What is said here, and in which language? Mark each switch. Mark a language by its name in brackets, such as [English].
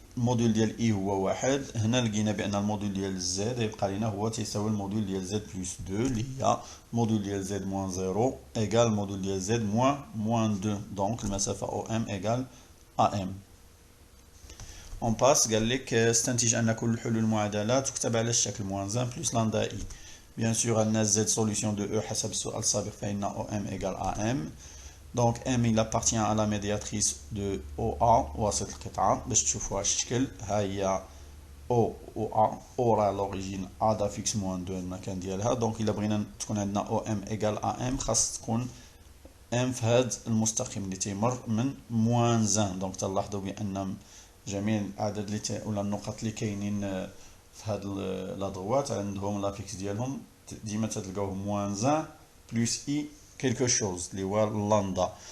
[Arabic] الموديول ديال اي هو واحد. هنا لقينا بان الموديول ديال زد يبقى لنا هو تيساوي الموديول ديال زد بلس 2 اللي هي الموديول ديال زد موان 0 ايغال الموديول ديال زد موان 2. دونك المسافه او ام ايغال ا ام. [French] On passe, [Arabic] قال لك استنتج أن كل حلول المعادلة تكتب على الشكل موان 1 بلس لامدا إي. بيان سور عندنا [French] Z solution de E [Arabic] حسب السؤال السابق فإن [French] OM égale AM. Donc M il appartient à la médiatrice de OA [Arabic] وسط القطعة. باش تشوفوها الشكل ها هي O و A. O راه لوريجين [French] A d'affixe [Arabic] موان 2 المكان ديالها. دونك إلا بغينا تكون عندنا [French] OM égale AM [Arabic] خاص تكون M في هاد المستقيم اللي تيمر من موان 1. دونك تلاحظوا بأن جميع الاعداد اللي ولا النقط اللي كاينين في هاد لادغوات عندهم لافيكس ديالهم ديما تلقاوه موان 1 بلس اي كيلكو شوز اللي هو لامدا.